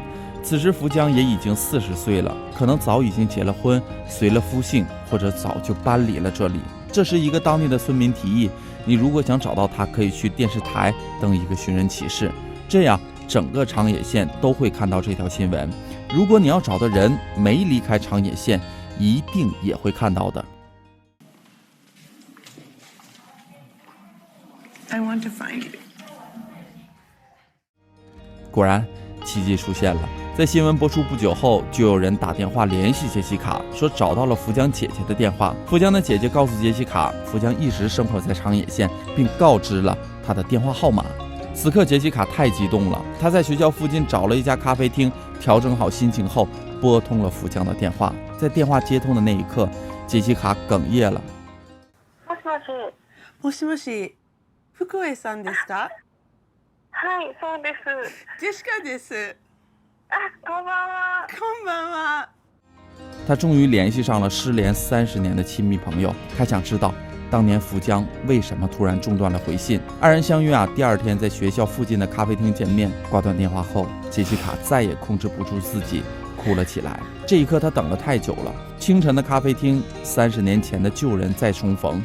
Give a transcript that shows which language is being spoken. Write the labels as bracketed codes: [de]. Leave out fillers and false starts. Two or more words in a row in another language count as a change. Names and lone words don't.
[zh] 此时福江也已经40岁了，可能早已经结了婚，随了夫姓，或者早就搬离了这里。这时一个当地的村民提议，你如果想找到他，可以去电视台登一个寻人启事，这样整个长野县都会看到这条新闻。如果你要找的人没离开长野县，一定也会看到的。 [en] I want to find you. [zh] 果然奇迹出现了，在新闻播出不久后，就有人打电话联系杰西卡，说找到了福江姐姐的电话。福江的姐姐告诉杰西卡，福江一直生活在长野县，并告知了她的电话号码。此刻杰西卡太激动了，她在学校附近找了一家咖啡厅，调整好心情后拨通了福江的电话。在电话接通的那一刻，杰西卡哽咽了。 [ja] もしもし。もしもし、福江さんですか？はい、そうです。ジェシカです。あ、こんばんは。こんばんは。 [zh] 他终于联系上了失联30年的亲密朋友，他想知道当年福江为什么突然中断了回信。二人相约第二天在学校附近的咖啡厅见面。挂断电话后，杰西卡再也控制不住自己，哭了起来。这一刻她等了太久了。清晨的咖啡厅，30年前的旧人再重逢。